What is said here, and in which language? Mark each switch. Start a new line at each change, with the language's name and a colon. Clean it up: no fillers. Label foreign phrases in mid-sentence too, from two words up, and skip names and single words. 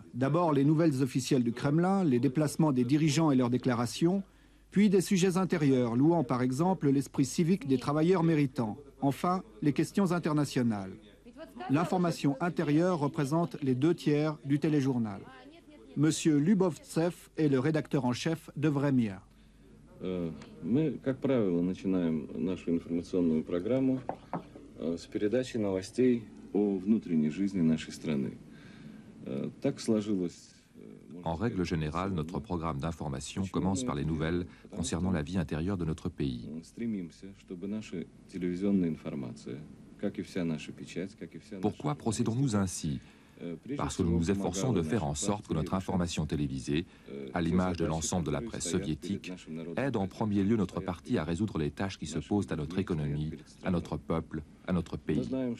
French: D'abord les nouvelles officielles du Kremlin, les déplacements des dirigeants et leurs déclarations, puis des sujets intérieurs, louant par exemple l'esprit civique des travailleurs méritants. Enfin, les questions internationales. L'information intérieure représente les 2/3 du téléjournal. Monsieur Lubovtsev est le rédacteur en chef de Vremya.
Russian: Мы, как правило, начинаем нашу информационную программу с передачи новостей о внутренней жизни нашей страны. Так сложилось.
French: En règle générale, notre programme d'information commence par les nouvelles concernant la vie intérieure de notre pays. Pourquoi procédons-nous ainsi? Parce que nous nous efforçons de faire en sorte que notre information télévisée, à l'image de l'ensemble de la presse soviétique, aide en premier lieu notre parti à résoudre les tâches qui se posent à notre économie, à notre peuple, à notre pays.